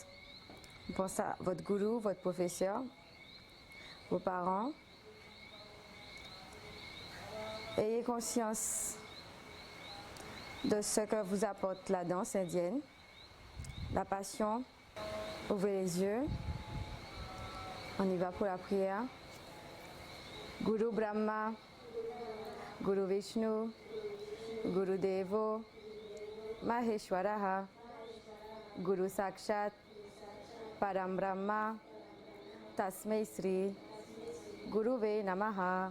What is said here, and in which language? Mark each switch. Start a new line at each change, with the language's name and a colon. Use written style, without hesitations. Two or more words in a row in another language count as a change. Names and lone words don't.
French: On pense à votre gourou, votre professeur, vos parents. Ayez conscience de ce que vous apporte la danse indienne, la passion. Ouvrez les yeux. On y va pour la prière.
Sanskrit: गुरु ब्रह्मा, गुरु विष्णु, गुरु देवो, महेश्वरः, गुरु साक्षात्, परम ब्रह्म, तस्मै श्री, गुरवे नमः.